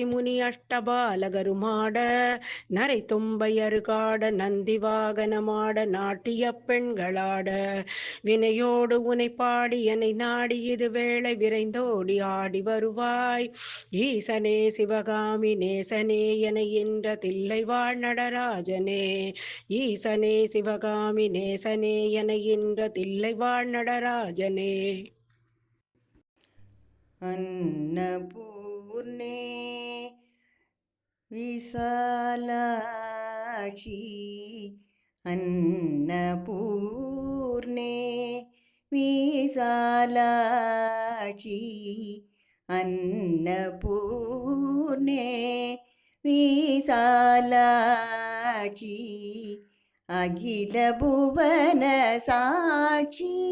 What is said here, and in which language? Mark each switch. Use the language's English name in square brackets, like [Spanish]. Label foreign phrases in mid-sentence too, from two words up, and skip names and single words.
[Tamil] முனி அஷ்டபாலகருமாட நரை தும்பையருகாட நந்தி வாகனமாட நாட்டிய பெண்களாட வினையோடு உனை பாடி என்னை நாடி இது வேளை விரைந்தோடி ஆடி வருவாய் ஈசனே சிவகாமி நேசனே என என்ற தில்லை வாழ் நடராஜனே ஈசனே சிவகாமி நேசனே என என்ற தில்லை வாழ் நடராஜனே. [Sanskrit] अन्नपूर्णे विशालाक्षी अन्नपूर्णे विशालाक्षी अन्नपूर्णे विशालाक्षी अखिल भुवन साक्षी